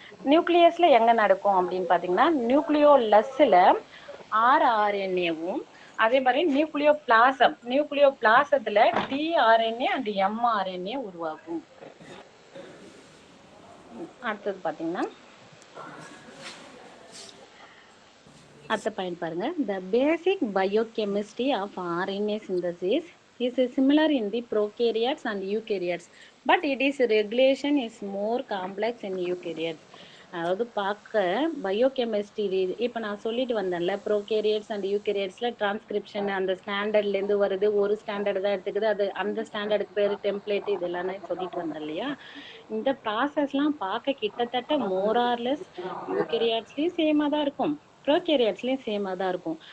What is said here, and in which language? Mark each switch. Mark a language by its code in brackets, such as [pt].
[ta] நியூக்ளியஸ்ல எங்க நடக்கும் அப்படின்னு பாத்தீங்கன்னா நியூக்ளியோலஸ்ல ஆர்ஆர்என்ஏவும் அதே மாதிரி நியூக்ளியோ பிளாசத்துல டிஆர்என்ஏ அண்ட் எம்ஆர்என்ஏ உருவாகும். அடுத்தது பாத்தீங்கன்னா அடுத்த பாயிண்ட் பாருங்க. [en] The basic biochemistry of RNA synthesis is similar in the prokaryotes and eukaryotes, but it is regulation is more complex in eukaryotes. [ta] அதாவது பார்க்க பயோகெமிஸ்ட்ரி இப்ப நான் சொல்லிட்டு வந்தேன்ல, ப்ரோகேரியட்ஸ் அண்ட் யூகேரியட்ஸ்ல டிரான்ஸ்கிரிப்ஷன் அந்த ஸ்டாண்டர்ட்ல இருந்து வருது, ஒரு ஸ்டாண்டர்ட் தான் எடுத்துக்குது, அது அந்த ஸ்டாண்டர்டுக்கு பேரு டெம்ப்ளேட், இது எல்லாமே சொல்லிட்டு வந்தேன் இல்லையா. இந்த ப்ராசஸ்லாம் பார்க்க கிட்டத்தட்ட மோர் ஆர் லெஸ் யூகேரியாட்ஸ்லயும் சேமா தான் இருக்கும், ப்ரோகேரியாட்ஸ்லயும் சேமா தான் இருக்கும்.